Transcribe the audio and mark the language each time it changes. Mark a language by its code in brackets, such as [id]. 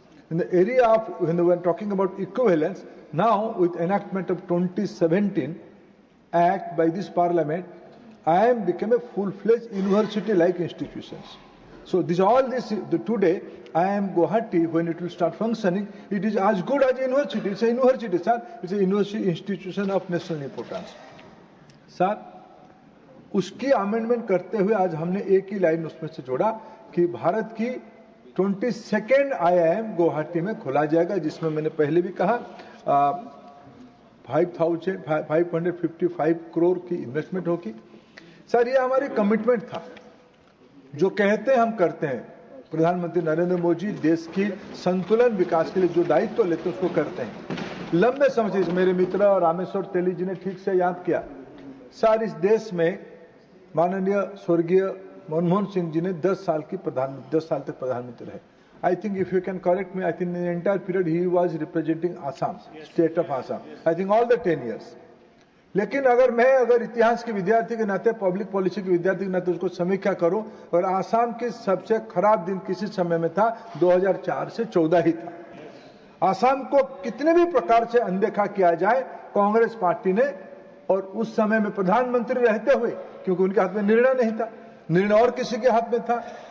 [en] In the area of, when we are talking about equivalence, now with enactment of 2017 Act by this Parliament, IIM became a full-fledged university-like institutions. So today, IIM Guwahati, when it will start functioning, it is as good as a university. It's a university, sir. It's a university institution of national importance. [hi] Sir, उसकी amendment करते हुए आज हमने एक ही line उसमें से जोड़ा कि भारत की 22nd IIM गुवाहाटी में खोला जाएगा, जिसमें मैंने पहले भी कहा 555 करोड़ की इन्वेस्टमेंट होगी। सर ये हमारी कमिटमेंट था, जो कहते हैं हम करते हैं। प्रधानमंत्री नरेंद्र मोदी देश की संतुलन विकास के लिए जो दायित्व लेते हैं उसको करते हैं। लंबे समय से मेरे मित्र रामेश्वर तेली जी ने ठीक से याद किया, सर इस देश में माननीय स्वर्गीय मनमोहन सिंह जी ने 10 साल तक प्रधानमंत्री रहे। [en] I think if you can correct me, I think in the entire period he was representing Assam, state of Assam. I think all the 10 years. [hi] लेकिन अगर इतिहास के विद्यार्थी के नाते, पब्लिक पॉलिसी के विद्यार्थी के नाते उसको समीक्षा करूं, और आसाम के सबसे खराब दिन किसी समय में था 2004 से 14 ही था। आसाम को कितने भी प्रकार से अनदेखा किया जाए कांग्रेस पार्टी ने, और उस समय में प्रधानमंत्री रहते हुए, क्योंकि उनके हाथ में निर्णय नहीं था, निर्णय और किसी के हाथ में था।